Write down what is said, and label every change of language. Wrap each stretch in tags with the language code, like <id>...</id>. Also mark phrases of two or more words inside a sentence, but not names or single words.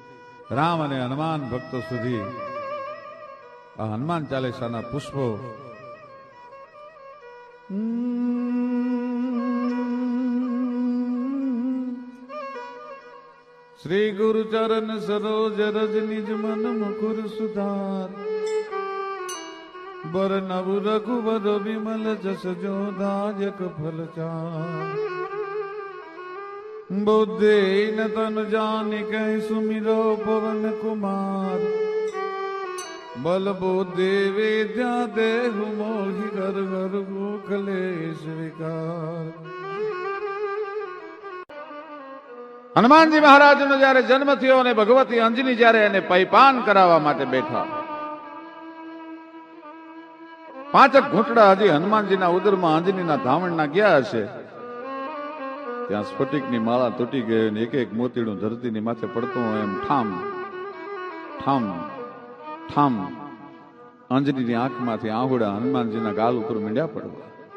<gu>રામ અને હનુમાન ભક્તો સુધી આ હનુમાન ચાલીસાના પુષ્પો</gu> <hi>श्री गुरु चरण सरोज रज निज मन मुकुर सुधार, बर नव रघुवर विमल जस जो दायक फल चार. बुद्धि न तन जानि कह सुमिरो पवन कुमार, बल बुद्धि विद्या देहु मोहि घर घर क्लेश विकार.</hi> <gu>હનુમાનજી મહારાજનો જયારે જન્મ થયો અને ભગવતી અંજની જયારે એને પૈપાન કરાવવા માટે બેઠા, 5 ઘૂંટડા હજી હનુમાનજીના ઉદરમાં અંજનીના ધામણના ગયા હશે, ત્યાં સ્ફટિકની માળા તૂટી ગઈ અને એક એક મોતીડું ધરતીની માથે પડતું હોય એમ ઠામ ઠામ ઠામ અંજનીની આંખમાંથી આહુડા હનુમાનજીના ગાલ ઉપર મીંડ્યા પડવા.</gu>